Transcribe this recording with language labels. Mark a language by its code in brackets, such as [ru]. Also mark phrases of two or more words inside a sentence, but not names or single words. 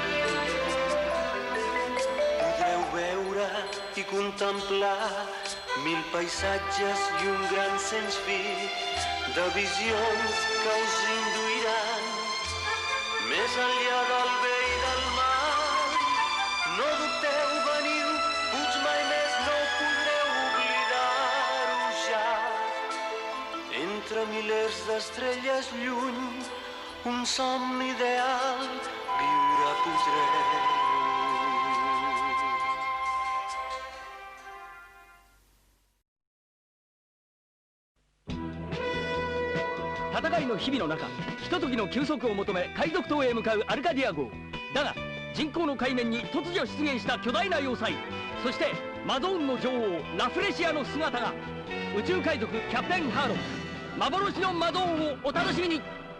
[ca] Podreu veure i contemplar 1000 paisatges i un gran sens fi de visions que us induiran més enllà del bé i del mal. No dubteu, veniu, puig mai més no podreu oblidar-ho ja. Entre milers d'estrelles lluny, un somni ideal viure podreu. [ja] 戦いの日々の中、ひとときの休息を求め海賊島へ向かうアルカディア号。だが人工の海面に突如出現した巨大な要塞、そしてマゾーンの女王ラフレシアの姿が。宇宙海賊キャプテンハーロック、幻のマゾーンをお楽しみに。